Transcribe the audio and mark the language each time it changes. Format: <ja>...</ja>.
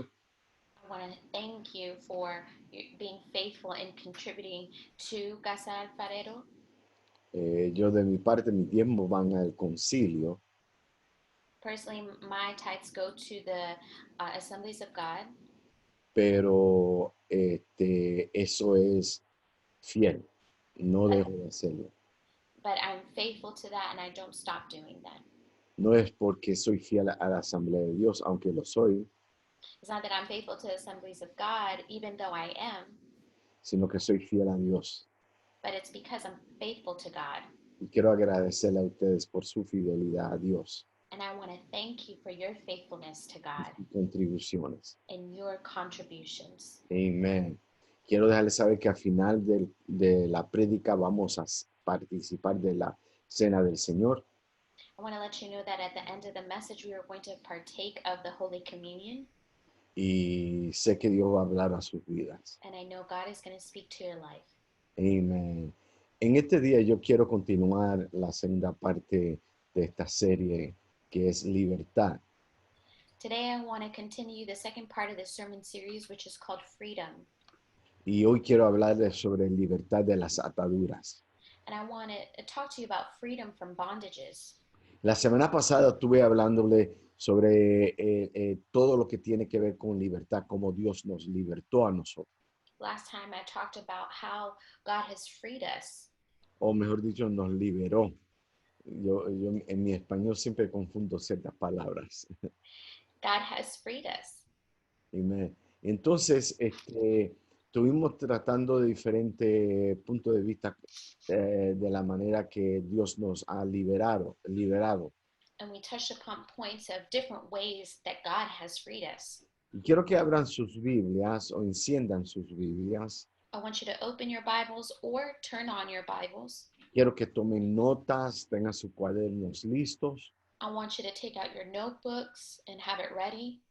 <en>I want to thank you for being faithful and contributing to Casa Alfarero.</en> <es>Yo de mi parte, mis diezmos van al concilio,</es> <en>Personally, my tithes go to the Assemblies of God,</en> <es>pero eso es fiel. No dejo de hacerlo.</es> <en>but I'm faithful to that and I don't stop doing that.</en> <es>No es porque soy fiel a la Asamblea de Dios, aunque lo soy,</es> <en>It's not that I'm faithful to the Assemblies of God, even though I am,</en> <es>sino que soy fiel a Dios.</es> <en>but it's because I'm faithful to God.</en> <es>Y quiero agradecerle a ustedes por su fidelidad a Dios</es> <en>And I want to thank you for your faithfulness to God</en> <es>y contribuciones.</es> <en>and your contributions.</en> <es>Amén. Quiero dejarles saber que al final de la prédica vamos a participar de la Cena del Señor.</es> <en>I want to let you know that at the end of the message, we are going to partake of the Holy Communion.</en> <es>Y sé que Dios va a hablar a sus vidas.</es> <en>And I know God is going to speak to your life.</en> <es>Amén. En este día yo quiero continuar la segunda parte de esta serie que es libertad.</es> <en>Today, I want to continue the second part of the sermon series, which is called Freedom.</en> <es>Y hoy quiero hablarles sobre libertad de las ataduras.</es> <en>And I want to talk to you about freedom from bondages.</en> <es>La semana pasada estuve hablándole sobre todo lo que tiene que ver con libertad, cómo Dios nos libertó a nosotros.</es> <en>Last time, I talked about how God has freed us.</en> <es>O mejor dicho, nos liberó. Yo en mi español siempre confundo ciertas palabras.</es> <en>God has freed us.</en> <es>Amén. Entonces, estuvimos tratando de diferentes puntos de vista de la manera que Dios nos ha liberado.</es> <en>And we touched upon points of different ways that God has freed us.</en> <es>Y quiero que abran sus Biblias o enciendan sus Biblias.</es> <en>I want you to open your Bibles or turn on your Bibles.</en> <es>Quiero que tomen notas, tengan sus cuadernos listos.</es> <en>I want you to take out your notebooks and have it ready.</en>